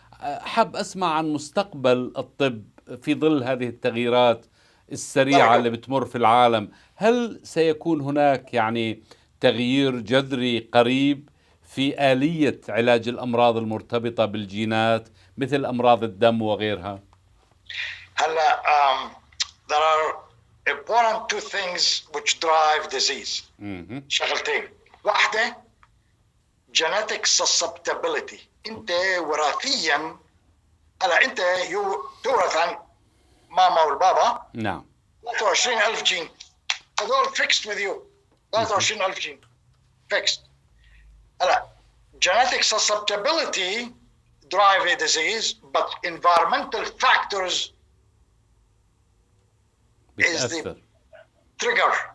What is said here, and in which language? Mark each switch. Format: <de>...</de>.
<ar>حاب أسمع عن مستقبل الطب في ظل هذه التغييرات السريعة اللي بتمر في العالم. هل سيكون هناك يعني تغيير جذري قريب في آلية علاج الأمراض المرتبطة بالجينات مثل أمراض الدم وغيرها؟</ar> <en>هلا there are important two things which drive disease.</en> <ar>شغلتين. واحدة genetic susceptibility. انت وراثيا هلا انت تورث عن ماما والبابا. نعم. 23,000 جين.</ar> <en>هذول fixed with you. 23,000 gene fixed. هلا genetic susceptibility drive a disease, but environmental factors is the trigger.</en>